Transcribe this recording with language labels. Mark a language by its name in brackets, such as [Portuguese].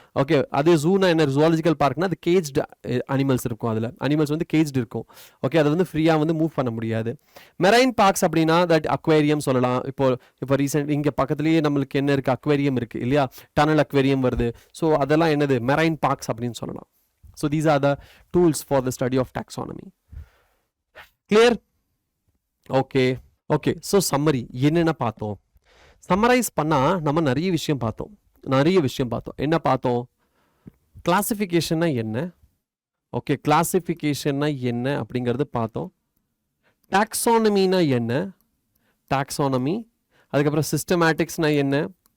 [Tamil] Okay, அதே ஜூனா என்ன? Zoological பார்க்னா அது கேஜ்டு அனிமல்ஸ் இருக்கும், அதில் அனிமல்ஸ் வந்து கேஜ்டு இருக்கும். ஓகே, அது வந்து ஃப்ரீயாக வந்து மூவ் பண்ண முடியாது. மெரைன் பார்க்ஸ் அப்படின்னா தட் அக்வேரியம் சொல்லலாம். இப்போ ரீசெண்ட் இங்கே பக்கத்துலேயே நம்மளுக்கு என்ன இருக்குது? அக்வேரியம் இருக்குது இல்லையா? டனல் அக்வேரியம் வருது. ஸோ அதெல்லாம் என்னது? மெரைன் parks அப்படின்னு சொல்லலாம். [English] So these are the tools for the study of taxonomy. Clear? [Tamil] Okay okay. So summary என்னென்ன பார்த்தோம்? சம்மரைஸ் பண்ணால் நம்ம நிறைய விஷயம் பார்த்தோம். என்ன பார்த்தோம்? கிளாசிஃபிகேஷன்னா என்ன? ஓகே, கிளாசிஃபிகேஷன்னா என்ன அப்படிங்கிறது பார்த்தோம். டாக்ஸானமினா என்ன? டாக்ஸானமி. அதுக்கப்புறம் சிஸ்டமேட்டிக்ஸ்னா என்ன?